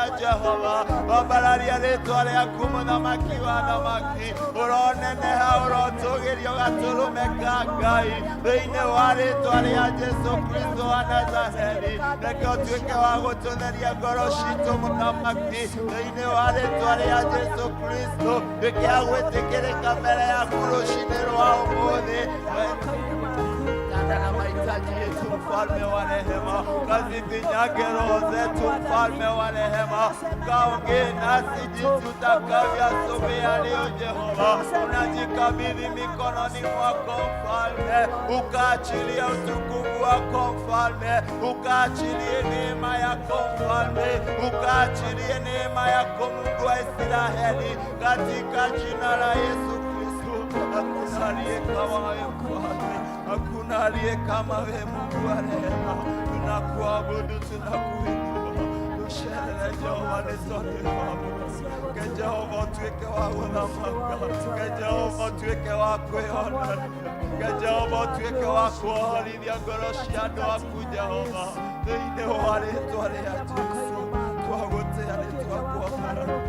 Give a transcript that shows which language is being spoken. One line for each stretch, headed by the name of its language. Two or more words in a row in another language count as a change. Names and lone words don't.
Kikuyu: Jehova wambararia rĩtwa rĩaku mũthamaki wa thamaki, ũroneneha ũrotũgĩrio gatũrũmeka Ngai, thĩinĩ wa rĩtwa rĩa Jesu Kristo wa Nazareti. Reke ũtuĩke wa gũtũtheria ngoro citũ mũthamaki, thĩinĩ wa rĩtwa rĩa Jesu Kristo. Reke agwĩtĩkĩrĩka mbere yaku rũcinĩ rwa ũmũthĩ.
Swahili: Na mahitaji yetu mfalme wa rehema, kazifinyange roho zetu mfalme wa rehema, kaongee nasi jinsi utakavyoyasomea leo. Jehova unajikabidhi mikononi mwako mfalme, ukaachilie utukufu wako mfalme, ukaachilie neema yako mfalme, ukaachilie neema yako Mungu wa Israeli, katika jina la Yesu Kristo. Hakuna aliye kama wewe mfalme, hakuna aliye kama wewe Mungu wa rehema. Tunakuabudu, tunakuinua.
Kikuyu: Tusherehekee Jehova nĩtwendete waku. Ke Jehova ũtuĩke wa gũthamaka. Ke Jehova ũtuĩke wa kwĩyonania. Ke Jehova ũtuĩke wa kuohorithia ngoro cia andũ aku Jehova. Thĩinĩ wa rĩĩtwa rĩa Jesũ twagũtĩa nĩ twakũhooya.